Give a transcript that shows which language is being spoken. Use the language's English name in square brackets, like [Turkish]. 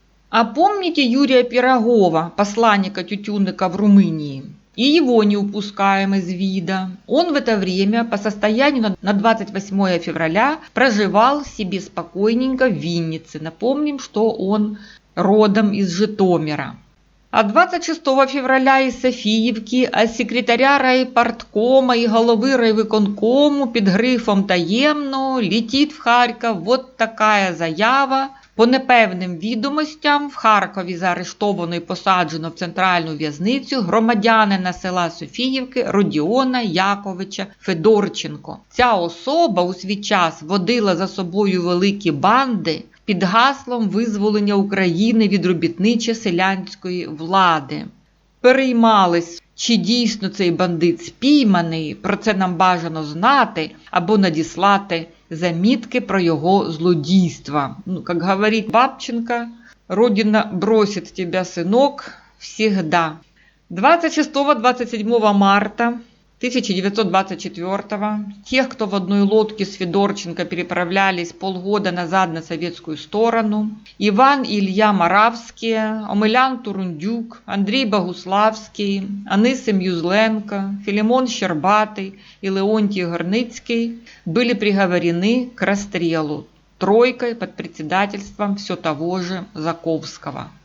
[Russian] А помните Юрия Пирогова, посланника Тютюнника в Румынии? И его не упускаем из вида. Он в это время по состоянию на 28 февраля проживал себе спокойненько в Виннице. Напомним, что он родом из Житомира. А 26 февраля [Ukrainian] із Софіївки, а секретаря райпарткома і голови райвиконкому під грифом «Таємно» летить в Харків вот така заява. По непевним відомостям в Харкові заарештовано і посаджено в центральну в'язницю громадянина села Софіївки Родіона Яковича Федорченко. Ця особа у свій час водила за собою великі банди під гаслом визволення України від робітничо-селянської влади. Переймались, чи дійсно цей бандит спійманий, про це нам бажано знати або надіслати замітки про його злодійства. [Russian] Как говорит Бабченко, Родина бросит тебя, сынок, всегда. 26-27 марта 1924-го тех, кто в одной лодке с Федорченко переправлялись полгода назад на советскую сторону, Иван и Илья Моравские, Омелян Турундюк, Андрей Богуславский, Анисим Юзленко, Филимон Щербатый и Леонтий Горницкий были приговорены к расстрелу тройкой под председательством все того же Заковского.